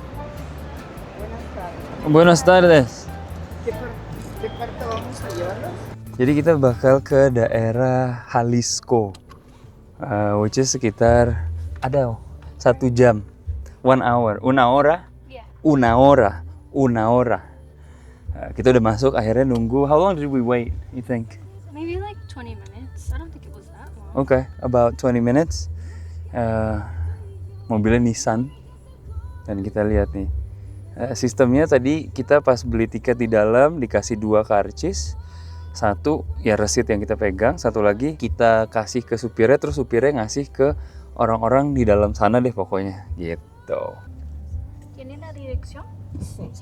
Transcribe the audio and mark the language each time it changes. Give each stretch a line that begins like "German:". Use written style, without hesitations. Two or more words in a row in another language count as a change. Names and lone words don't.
Spanish: Buenas tardes.
Indonesian: Jadi kita bakal ke daerah Jalisco,
English: which is
Indonesian: sekitar ada 1 jam, 1 hour,
Spanish: una hora.
Indonesian: Kita udah masuk, akhirnya nunggu.
English: How long did we wait, you think? Maybe like 20 minutes. I don't think it was that long. Okay, about 20 minutes.
Indonesian: Mobilnya Nissan. Dan kita lihat nih, sistemnya tadi kita pas beli tiket di dalam dikasih 2 karcis. 1 ya resit yang kita pegang, 1 lagi kita kasih ke supirnya, terus supirnya ngasih ke orang-orang di dalam sana deh pokoknya gitu.
Spanish: ¿Tiene la dirección? Sí.